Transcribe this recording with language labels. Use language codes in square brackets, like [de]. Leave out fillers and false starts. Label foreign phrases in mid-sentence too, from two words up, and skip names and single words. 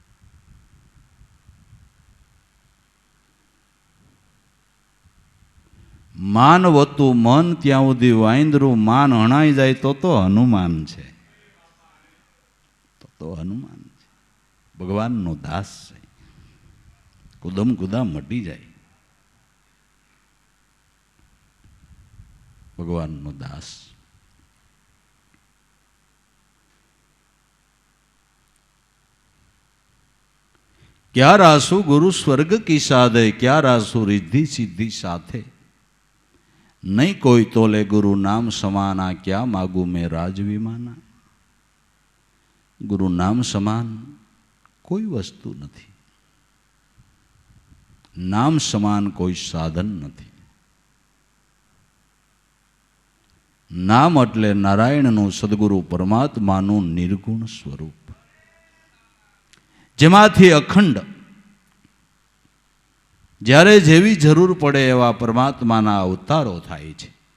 [gu] માનવતું મન ત્યાં સુધી વાંદરું માન હણાઈ જાય તો હનુમાન છે. તો હનુમાન છે. ભગવાનનો દાસ છે. કુદમ કુદા મટી જાય. ભગવાનનો દાસ. [hi] क्या रासु गुरु स्वर्ग की साधे, क्या रासु रिद्धि सिद्धि साथे, नहीं कोई तोले गुरु नाम समाना, क्या मागू में राज विमाना. [gu] गुरु नाम સમાન કોઈ વસ્તુ નથી. નામ સમાન કોઈ સાધન નથી. નામ એટલે નારાયણનું સદગુરુ પરમાત્માનું નિર્ગુણ સ્વરૂપ, જેમાંથી અખંડ જ્યારે જેવી જરૂર પડે એવા પરમાત્માના અવતારો થાય છે.